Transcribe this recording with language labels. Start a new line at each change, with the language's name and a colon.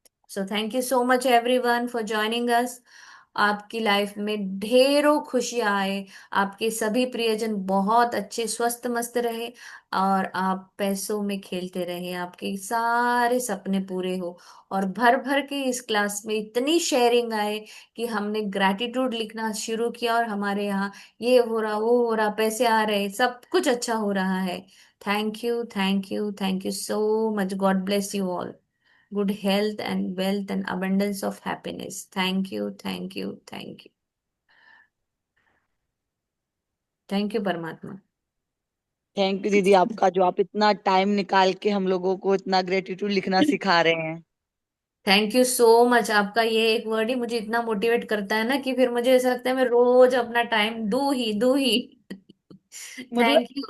English: So thank you so much everyone for joining us.
Hindi: आपकी life में ढेरों खुशियां आए, आपके सभी प्रियजन बहुत अच्छे स्वस्थ मस्त रहे, और आप पैसों में खेलते रहे, आपके सारे सपने पूरे हो। और भर भर के इस क्लास में इतनी शेयरिंग आए कि हमने ग्रैटिट्यूड लिखना शुरू किया, और हमारे यहाँ ये हो रहा, वो हो रहा, पैसे आ रहे, सब कुछ अच्छा हो रहा है।
English: Thank you, thank you, thank you so much. God bless you all. Good health and wealth and abundance of happiness. Thank you, thank you, thank you. Thank you, परमात्मा। Thank you
Hindi: दीदी आपका, जो आप इतना टाइम निकाल के हम लोगों को इतना ग्रेटिट्यूड लिखना सिखा रहे हैं।
English: Thank you so much.
Hindi: आपका ये एक वर्ड ही मुझे इतना मोटिवेट करता है ना कि फिर मुझे ऐसा लगता है मैं रोज अपना टाइम दूं ही। मतलब
English: Thank you.